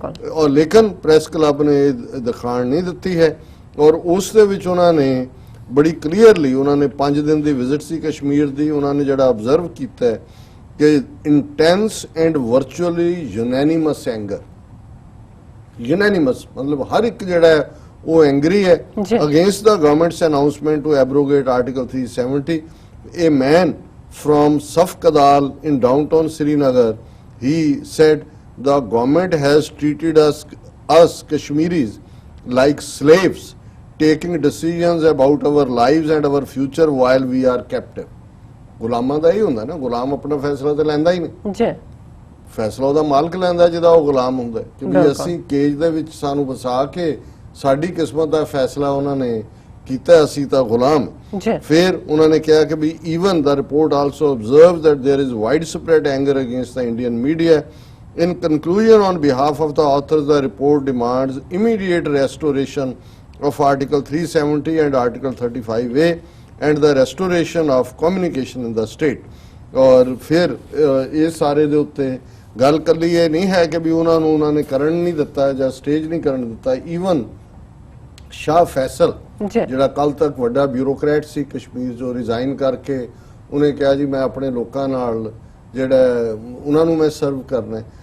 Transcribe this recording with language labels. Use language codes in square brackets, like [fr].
[pa] ਔਰ ਲੇਕਿਨ press club ਨੇ ਇਹ ਦਿਖਾਣ ਨਹੀਂ ਦਿੱਤੀ ਹੈ ਔਰ ਉਸ ਦੇ ਵਿੱਚ ਉਹਨਾਂ ਨੇ ਬੜੀ ਕਲੀਅਰਲੀ ਉਹਨਾਂ ਨੇ 5 ਦਿਨ ਦੀ ਵਿਜ਼ਿਟ ਸੀ ਕਸ਼ਮੀਰ ਦੀ, ਉਹਨਾਂ ਨੇ ਜਿਹੜਾ ਅਬਜ਼ਰਵ ਕੀਤਾ ਹੈ ਕਿ intense and virtually unanimous anger, unanimous ਮਤਲਬ ਹਰ ਇੱਕ ਜਿਹੜਾ ਹੈ ਉਹ ਐਂਗਰੀ ਹੈ against ਦਾ governments announcement to ਐਬਰੋਗੇਟ article 370। [en] A man from Safkadal in downtown Srinagar, he said the government has treated us Kashmiris like slaves, taking decisions about our lives and our future while we are captive। [pa] ਗੁਲਾਮਾਂ ਦਾ ਹੀ ਹੁੰਦਾ ਨਾ, ਗੁਲਾਮ ਆਪਣਾ ਫੈਸਲਾ ਤੇ ਲੈਂਦਾ ਹੀ ਨਹੀਂ ਜੀ, ਫੈਸਲਾ ਉਹਦਾ ਮਾਲਕ ਲੈਂਦਾ ਜਿਹਦਾ ਉਹ ਗੁਲਾਮ ਹੁੰਦਾ ਕਿ ਵੀ ਅਸੀਂ ਕੇਜ ਦੇ ਵਿੱਚ ਸਾਨੂੰ ਵਸਾ ਕੇ ਸਾਡੀ ਕਿਸਮਤ ਦਾ ਫੈਸਲਾ ਉਹਨਾਂ ਨੇ ਕੀਤਾ, ਅਸੀਂ ਤਾਂ ਗੁਲਾਮ। ਫਿਰ ਉਹਨਾਂ ਨੇ ਕਿਹਾ ਕਿ ਵੀ [en] Even the report also observes that there is widespread anger against the Indian media. In conclusion, on behalf of the authors, the report demands immediate restoration of Article 370 and Article 35A and the restoration of communication in the state. [pa] ਔਰ ਫਿਰ ਇਹ ਸਾਰੇ ਦੇ ਉੱਤੇ ਗੱਲ ਕੱਲੀ ਇਹ ਨਹੀਂ ਹੈ ਕਿ ਵੀ ਉਹਨਾਂ ਨੇ ਕਰਨ ਨਹੀਂ ਦਿੱਤਾ ਜਾਂ ਸਟੇਜ ਨਹੀਂ ਕਰਨ ਦਿੱਤਾ। ਈਵਨ ਸ਼ਾਹ ਫੈਸਲ ਜਿਹੜਾ ਕੱਲ ਤੱਕ ਵੱਡਾ ਬਿਊਰੋਕਰੇਟ ਸੀ ਕਸ਼ਮੀਰ ਜੋ ਰਿਜ਼ਾਈਨ ਕਰਕੇ ਉਹਨੇ ਕਿਹਾ ਜੀ ਮੈਂ ਆਪਣੇ ਲੋਕਾਂ ਨਾਲ ਜਿਹੜਾ ਉਹਨਾਂ ਨੂੰ ਮੈਂ ਸਰਵ ਕਰਨਾ ਹੈ।